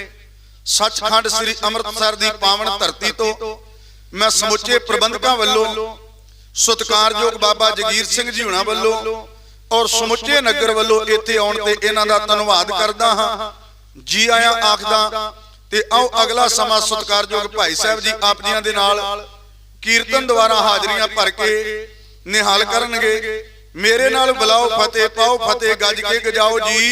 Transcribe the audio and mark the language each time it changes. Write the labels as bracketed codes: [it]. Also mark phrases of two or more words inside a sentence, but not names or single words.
[pa] ਸੱਚਖੰਡ ਸ੍ਰੀ ਅੰਮ੍ਰਿਤਸਰ ਦੀ ਪਾਵਨ ਧਰਤੀ ਤੋਂ ਮੈਂ ਸਮੁੱਚੇ ਪ੍ਰਬੰਧਕਾਂ ਵੱਲੋਂ, ਸਤਿਕਾਰਯੋਗ ਬਾਬਾ ਜਗੀਰ ਸਿੰਘ ਜੀ ਹੁਣਾਂ ਵੱਲੋਂ ਔਰ ਸਮੁੱਚੇ ਨਗਰ ਵੱਲੋਂ ਇੱਥੇ ਆਉਣ ਤੇ ਇਨ੍ਹਾਂ ਦਾ ਧੰਨਵਾਦ ਕਰਦਾ ਹਾਂ। ਜੀ ਆਇਆਂ ਆਖਦਾ। ਤੇ ਆਓ ਅਗਲਾ ਸਮਾਂ ਸਤਿਕਾਰਯੋਗ ਭਾਈ ਸਾਹਿਬ ਜੀ ਆਪ ਜੀਆਂ ਦੇ ਨਾਲ ਕੀਰਤਨ ਦੁਆਰਾ ਹਾਜ਼ਰੀਆਂ ਭਰ ਕੇ ਨਿਹਾਲ ਕਰਨਗੇ। ਮੇਰੇ ਨਾਲ ਬੁਲਾਓ ਫ਼ਤਹਿ ਪਾਓ ਫ਼ਤਹਿ ਗੱਜ ਕੇ ਗਜਾਓ ਜੀ।